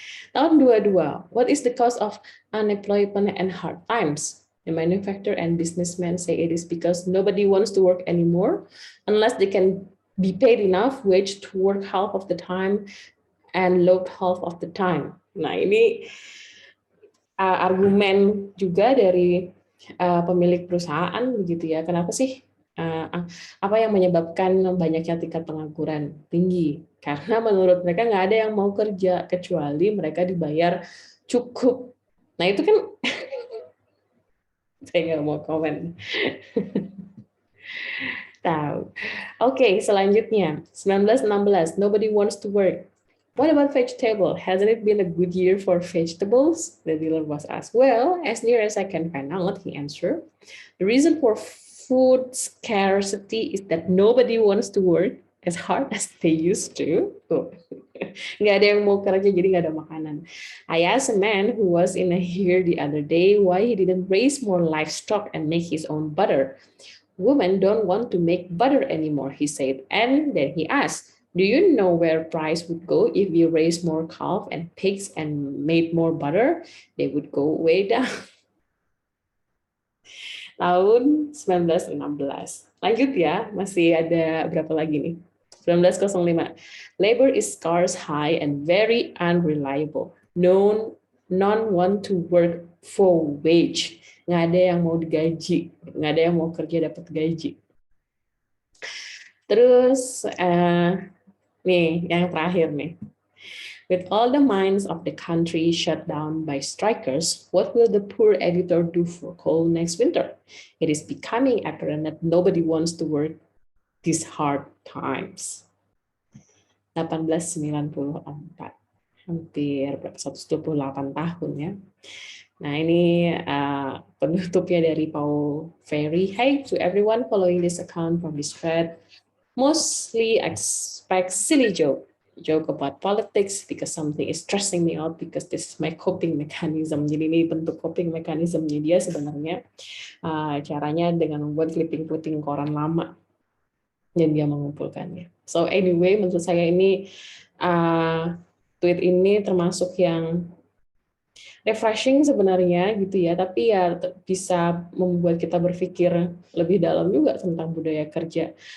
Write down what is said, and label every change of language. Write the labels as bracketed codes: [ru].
[id] Tahun 22, [en] what is the cause of unemployment and hard times? The manufacturer and businessmen say it is because nobody wants to work anymore unless they can be paid enough wage to work half of the time and load half of the time. [id] Nah, ini argumen juga dari pemilik perusahaan begitu ya. Kenapa sih? Apa yang menyebabkan banyaknya tingkat pengangguran tinggi? Karena menurut mereka nggak ada yang mau kerja kecuali mereka dibayar cukup. Nah, itu kan saya nggak mau komen. Tahu. Oke, selanjutnya 1916. [en] Nobody wants to work. What about vegetable? Hasn't it been a good year for vegetables? The dealer was asked. Well, as near as I can find out, he answered. The reason for food scarcity is that nobody wants to work as hard as they used to. [id] Nggak ada yang mau kerja, jadi nggak ada makanan. [en] I asked a man who was in here the other day why he didn't raise more livestock and make his own butter. Women don't want to make butter anymore, he said. And then he asked, do you know where price would go if you raise more calf and pigs and made more butter? They would go way down. [id] Tahun 1916. Lanjut ya, masih ada berapa lagi nih? 1905. [en] Labor is scarce, high, and very unreliable. None want to work for wage. [id] Nggak ada yang mau digaji, nggak ada yang mau kerja dapat gaji. Terus nih yang terakhir nih. [en] With all the mines of the country shut down by strikers, what will the poor editor do for coal next winter? It is becoming apparent that nobody wants to work these hard times. [id] 1894, hampir 128 tahun ya. Nah, ini penutupnya dari Paul Ferry. [en] Hey to everyone following this account from this thread. Mostly expect silly joke. joke about politics because something is stressing me out because this is my coping mechanism. [id] Jadi ini bentuk coping mechanismnya dia sebenarnya, caranya dengan membuat clipping-clipping koran lama dan dia mengumpulkannya. [en] So anyway, [id] menurut saya ini tweet ini termasuk yang refreshing sebenarnya gitu ya, tapi ya bisa membuat kita berpikir lebih dalam juga tentang budaya kerja.